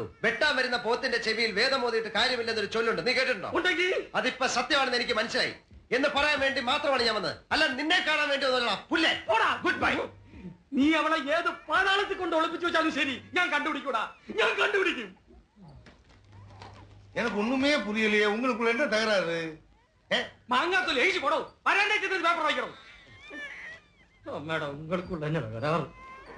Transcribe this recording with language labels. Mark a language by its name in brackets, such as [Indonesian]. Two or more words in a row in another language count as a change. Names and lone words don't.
[Malayalam] വെട്ടാൻ വരുന്ന പോത്തിന്റെ ചെവിയിൽ വേദം ഓതിയിട്ട് കാര്യമില്ലെന്നൊരു ചൊല്ലുണ്ട്. നീ കേട്ടിട്ടുണ്ടോ? അതിപ്പോ സത്യമാണെന്ന് എനിക്ക് മനസ്സിലായി എന്ന് പറയാൻ വേണ്ടി മാത്രമാണ് ഞാൻ വന്നത്. അല്ല നിന്നെ കാണാൻ വേണ്ടി [English] good bye. [Malayalam] നീ അവളെ ഏത് പാതാളത്തിൽ കൊണ്ട് ഒളിപ്പിച്ചു വെച്ചാലും ശരി, ഞാൻ കണ്ടുപിടിക്കൂടാ. ഞാൻ കണ്ടുപിടിക്കും. [Tamil] எனக்கு ஒண்ணுமே புரியலையே. உங்களுக்குள்ள என்ன தகராறு? மாங்காத்தூள் எழுதி போடும். வராண்டே பேப்பர் வைக்கிறோம். மேடம் உங்களுக்குள்ள என்ன தகராறு?